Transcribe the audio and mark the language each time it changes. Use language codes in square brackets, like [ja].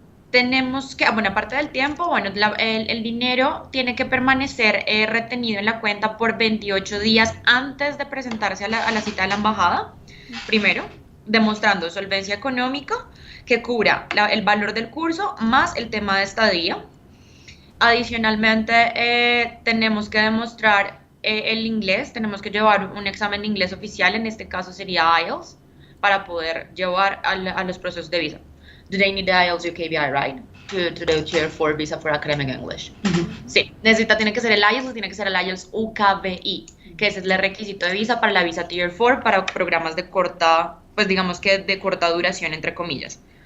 [es] Tenemos que, bueno, aparte del tiempo, bueno, el dinero tiene que permanecer retenido en la cuenta por 28 días antes de presentarse a la cita de la embajada, primero, demostrando solvencia económica que cubra el valor del curso más el tema de estadía. Adicionalmente, tenemos que demostrar el inglés, tenemos que llevar un examen de inglés oficial, en este caso sería IELTS, para poder llevar a los procesos de visa. [en] Do they need the IELTS UKVI, right? To the Tier 4 visa for academic English. [es] Sí, tiene que ser el IELTS o tiene que ser el IELTS UKVI, que ese es el requisito de visa para la visa Tier 4 para programas de corta, pues digamos que de corta duración, entre comillas.